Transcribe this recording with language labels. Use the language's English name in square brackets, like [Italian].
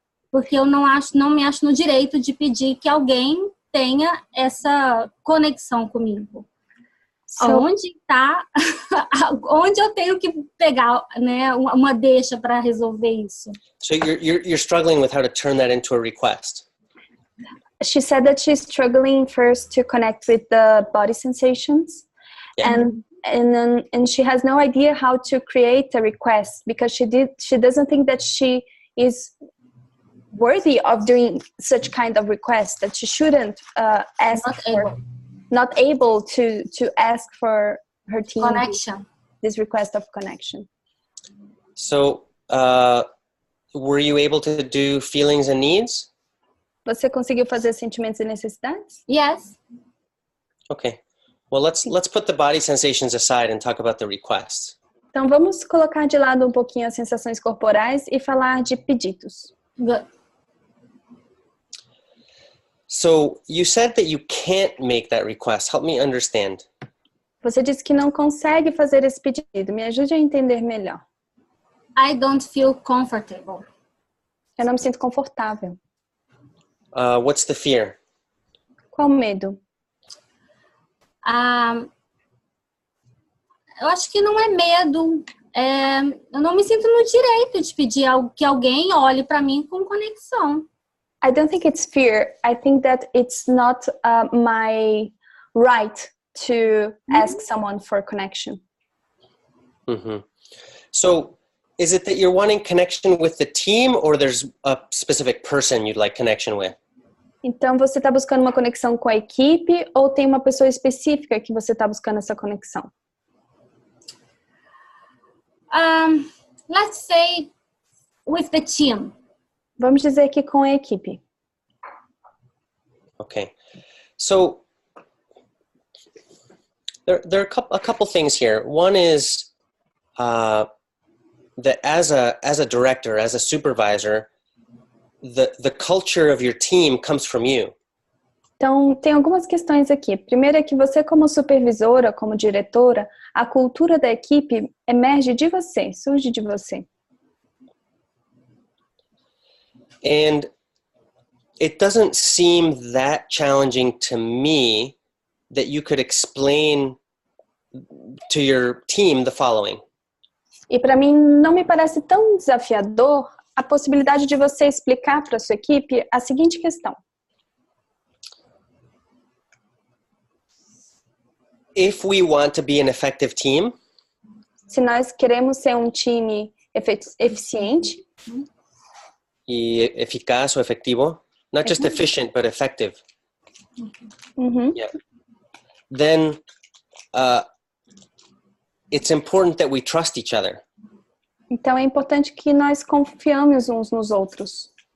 [Portuguese] Porque eu não me acho no direito de pedir que alguém tenha essa conexão comigo. Onde está, onde eu tenho que pegar, né, uma deixa para resolver isso? [English] So you're struggling with how to turn that into a request. She said that she's struggling first to connect with the body sensations, and she has no idea how to create a request because she doesn't think that she is worthy of doing such kind of request, that she shouldn't ask not able to ask for her team connection, this request of connection. So were you able to do feelings and needs? [Portuguese] Você conseguiu fazer sentimentos e necessidades? [English] Yes. Okay. Well, let's put the body sensations aside and talk about the requests. [Portuguese] Então vamos colocar de lado um pouquinho as sensações corporais e falar de pedidos. [English] Good. So you said that you can't make that request. Help me understand. [Portuguese] Você disse que não consegue fazer esse pedido. Me ajude a entender melhor. [English] I don't feel comfortable. [Portuguese] Eu não me sinto confortável. [English] What's the fear? [Portuguese] Qual o medo? Eu acho que não é medo. Eu não me sinto no direito de pedir que alguém olhe para mim com conexão. [English] I don't think it's fear. I think that it's not my right to ask someone for connection. Mm-hmm. So is it that you're wanting connection with the team or there's a specific person you'd like connection with? [Portuguese] Então, você está buscando uma conexão com a equipe ou tem uma pessoa específica que você está buscando essa conexão? [English] Let's say with the team. [Portuguese] Vamos dizer que com a equipe. [English] Okay. So there are a couple things here. One is that as a director, as a supervisor, the culture of your team comes from you. [Portuguese] Então, tem algumas questões aqui. Primeiro é que você, como supervisora, como diretora, a cultura da equipe emerge de você, surge de você. [English] And it doesn't seem that challenging to me that you could explain to your team the following. [Portuguese] E para mim não me parece tão desafiador a possibilidade de você explicar para a sua equipe a seguinte questão. [English] If we want to be an effective team, [Portuguese] se nós queremos ser um time eficiente e eficaz ou efetivo, [English] not just efficient but effective. Yeah. Then it's important that we trust each other. [Portuguese] Então é importante que nós confiamos uns nos outros.